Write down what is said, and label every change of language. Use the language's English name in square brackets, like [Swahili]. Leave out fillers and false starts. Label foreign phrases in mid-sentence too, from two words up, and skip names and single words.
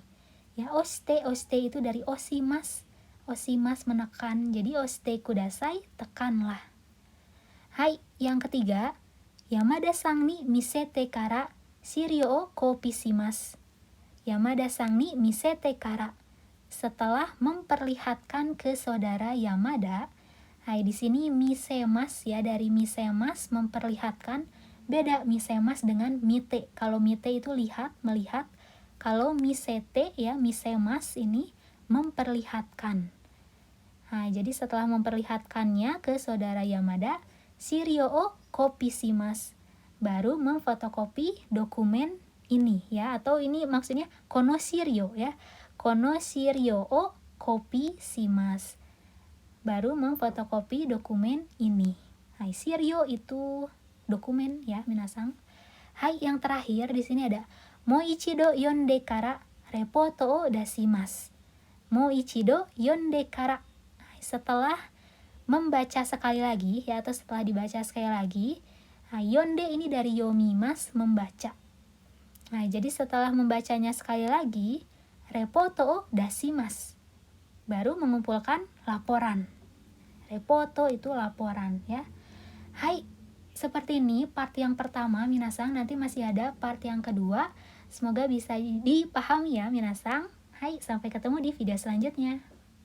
[Indonesian] Ya, oshite itu dari oshimas. Oshimas menekan, jadi [Japanese] 押してください, [Indonesian] tekanlah. Hai, yang ketiga, [Japanese] 山田さんに見せてから資料をコピーします. 山田さんに見せてから, [Indonesian] setelah memperlihatkan ke saudara Yamada. Hai, di sini misemas ya, dari misemas memperlihatkan. Beda misemas dengan mite. Kalau mite itu lihat, melihat. Kalau misete ya, misemas ini memperlihatkan. Nah, jadi setelah memperlihatkannya ke saudara Yamada, [Japanese] 資料をコピーします, [Indonesian] baru memfotokopi dokumen ini ya, atau ini maksudnya [Japanese] この資料 [Indonesian] ya, [Japanese] この資料をコピーします, [Indonesian] baru memfotokopi dokumen ini. Hai, shirio itu dokumen ya minasang. Hai, yang terakhir di sini ada [Japanese] もう一度読んでからレポートを出します. もう一度読んでから, [Indonesian] setelah membaca sekali lagi ya, atau setelah dibaca sekali lagi. Nah, yonde ini dari yomimas, membaca. Nah, jadi setelah membacanya sekali lagi, [Japanese] レポートを出します, [Indonesian] baru mengumpulkan laporan. Repoto itu laporan ya. Hai, seperti ini part yang pertama minasang. Nanti masih ada part yang kedua. Semoga bisa dipahami ya minasang. Hai, sampai ketemu di video selanjutnya.